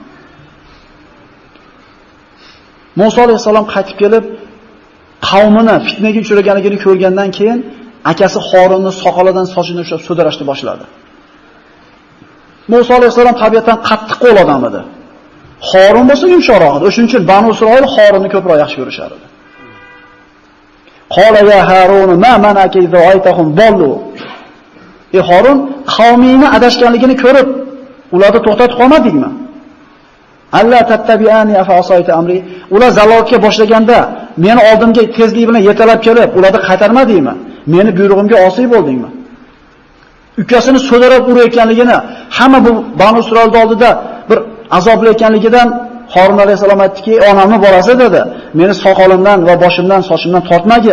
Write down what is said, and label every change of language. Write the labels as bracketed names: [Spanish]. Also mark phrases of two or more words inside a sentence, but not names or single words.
[Uzbek] Musa alayhisalom qaytib kelib, qavmini fitnaga uchraganligini ko'rgandan keyin akasi Harunning soqolidan sochini ushlab so'darashni boshladi. Musa alayhisalom tabiatan qattiq qo'l odam edi. Harun bo'lsa yumshoqroq edi. O'shuning uchun Banu Isroil Harunni ko'proq yaxshi ko'rishar edi. [Arabic] قال يا هارون ما منعك إذ رأيتهم ضلوا. [Uzbek] Ey Harun, qavmingni adashganligini ko'rib, ularni to'xtatib qolmadingmi? [Arabic] ألا تتبعن أفعصيت أمري. [Uzbek] Ular zalolatga boshlaganda meni oldimga tezlik bilan yetalab kelib, ularni qaytarmadingmi? Meni buyrug'imga osiy bo'ldingmi? Ukasini so'darab urayotganligini, hamma bu Banu Isroil oldida bir azobli ekanligidan Harun alayhisalom aytdiki, onamni bolasi dedi, meni soqolimdan va boshimdan, sochimdan tortmagin.